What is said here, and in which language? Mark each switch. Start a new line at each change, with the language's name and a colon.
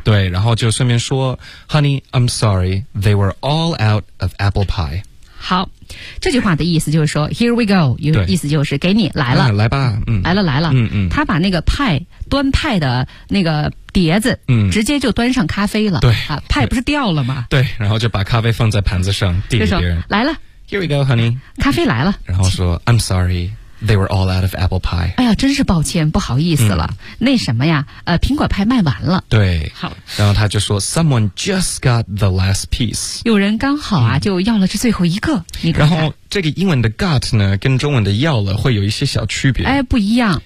Chinese: 对，然后就顺便说
English: Honey, I'm sorry, they were all out of apple pie。
Chinese: 好，这句话的意思就是说
English: Here we go,
Chinese: 意思就是给你来了，来吧，来了来了，他把那个派端派的那个碟子直接就端上咖啡了。对啊，派不是掉了吗？对，然后就把咖啡放在盘子上递给别人，来了
English: Here we go honey,
Chinese: 咖啡来了，然后说
English: I'm sorry, they were all out of apple pie。
Chinese: 哎呀，真是抱歉，不好意思了，那什么呀，苹果派卖完了。对，好，然后他就说
English: Someone just got the last piece,
Chinese: 有人刚好啊就要了这最后一个。你看看，然后这个英文的 got 呢跟中文的要了会有一些小区别。哎，不一样，